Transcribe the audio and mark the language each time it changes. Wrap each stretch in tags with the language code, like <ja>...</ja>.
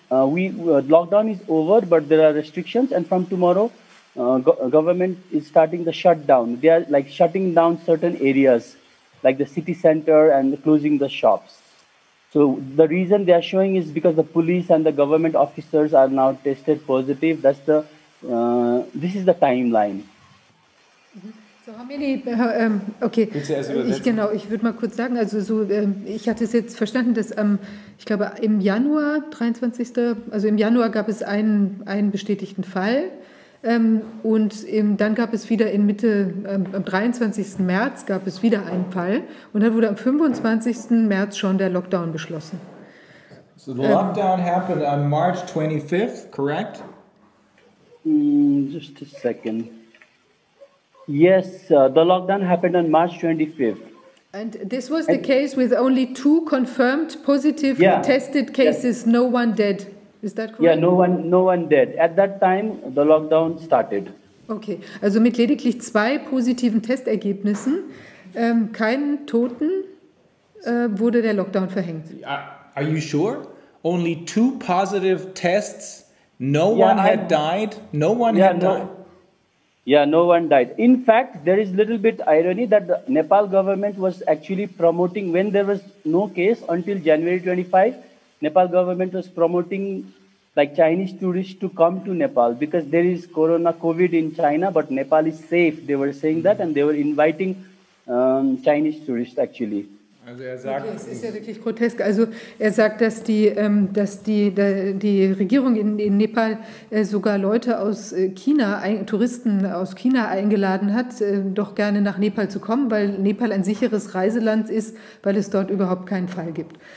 <en>Lockdown is over, but there are restrictions. And from tomorrow, government is starting the shutdown. They are shutting down certain areas, like the city center, and closing the shops. So the reason they are showing is because the police and the government officers are now tested positive. This is the timeline. So how many,</en> <de>okay, ich würde mal kurz sagen, ich hatte es jetzt verstanden, dass ich glaube im Januar, 23., also im Januar gab es einen bestätigten Fall und dann gab es wieder am 23. März gab es wieder einen Fall und dann wurde am 25. März schon der Lockdown beschlossen.</de> <en>So the lockdown happened on March 25th, correct? Just a second. Yes, the lockdown happened on March 25th. And this was the case with only 2 confirmed positive tested cases, yes. No one dead. Is that correct? Yeah, no one dead. At that time, the lockdown started.</en> <de>Okay, also mit lediglich 2 positiven Testergebnissen, keinen Toten, wurde der Lockdown verhängt.</de> <en>Are you sure? Only 2 positive tests? No one had died? No one had died? Yeah, no one died. In fact, there is little bit irony that the Nepal government was actually promoting, when there was no case until January 25, Nepal government was promoting Chinese tourists to come to Nepal because there is COVID in China, but Nepal is safe. They were saying that, and they were inviting Chinese tourists actually.</en> <de>Also sagt, okay, es ist ja wirklich grotesk. Also er sagt, dass die Regierung in Nepal sogar Leute aus China, Touristen aus China eingeladen hat, doch gerne nach Nepal zu kommen, weil Nepal ein sicheres Reiseland ist, weil es dort überhaupt keinen Fall gibt.</de>